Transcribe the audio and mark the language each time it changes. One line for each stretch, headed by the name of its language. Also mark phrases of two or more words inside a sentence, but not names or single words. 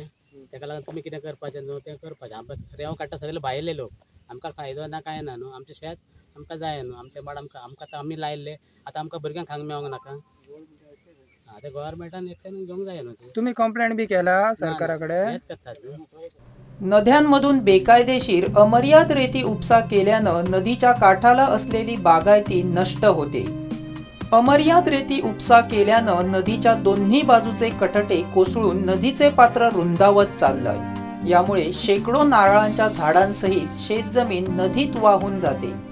Konkani: ताका लागून तुमी कितें करपाचें न्हू तें करपाचें. आमकां रेंव काडटा सगळे भायले लोक, आमकां फायदो ना काय ना न्हू. आमचें शेत आमकां जाय न्हू, आमचे माड आमकां आतां आमी लायल्ले, आतां आमकां भुरग्यांक खावंक मेळोंक नाका. ते गव्हर्मेंटान एक्शन घेवंक जाय न्हू. तुम्ही कंप्लेंट बी केला सरकारा कडेन? करतात.
Marathi: नद्यांमधून बेकायदेशीर अमर्याद रेती उपसा केल्यानं नदीच्या काठाला असलेली बागायती नष्ट होते. अमर्याद रेती उपसा केल्यानं नदीच्या दोन्ही बाजूचे कठटे कोसळून नदीचे पात्र रुंदावत चाललंय. यामुळे शेकडो नारळांच्या झाडांसहित शेतजमीन नदीत वाहून जाते.